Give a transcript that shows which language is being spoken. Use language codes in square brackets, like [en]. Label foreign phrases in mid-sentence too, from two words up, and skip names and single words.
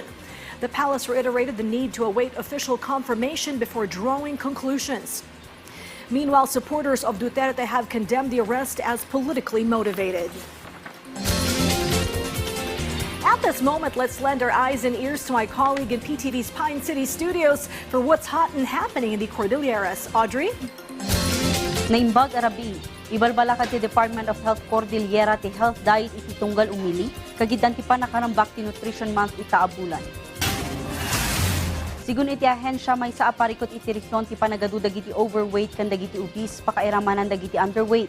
[en] The palace reiterated the need to await official confirmation before drawing conclusions. Meanwhile, supporters of Duterte have condemned the arrest as politically motivated. At this moment, let's lend our eyes and ears to my colleague in PTV's Pine City studios for what's hot and happening in the Cordilleras. Audrey? [ilo] Naimbag Arabi, ibalbalakad ti Department of Health Cordillera ti Health Diet iti tunggal umili, kagidan ti panakarambak ti Nutrition Month itaabulan. Sigun iti ahensya may sa aparikot iti risyon ti panagadudag iti overweight kan dagiti obese pakairamanan dagiti underweight.